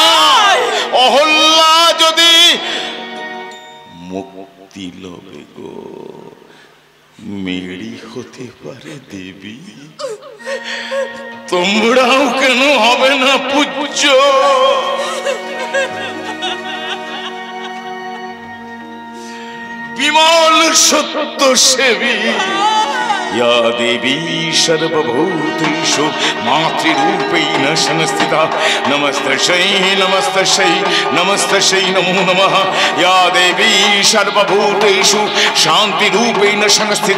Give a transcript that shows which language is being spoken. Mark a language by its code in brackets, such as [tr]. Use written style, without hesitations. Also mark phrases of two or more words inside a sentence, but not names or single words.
[bn] অহল্যা যদি মুক্তি লবে গো, মেরি হতে পারে দেবী। তোমরাও কেন হবে না পূজ্য? বিমল সত্য সেবী [sa] या देवी सर्वभूतेषु मातृरूपेण संस्थिता। नमस्तस्यै नमस्तस्यै नमस्तस्यै नमो नमः। या देवी सर्वभूतेषु शान्तिरूपेण संस्थिता।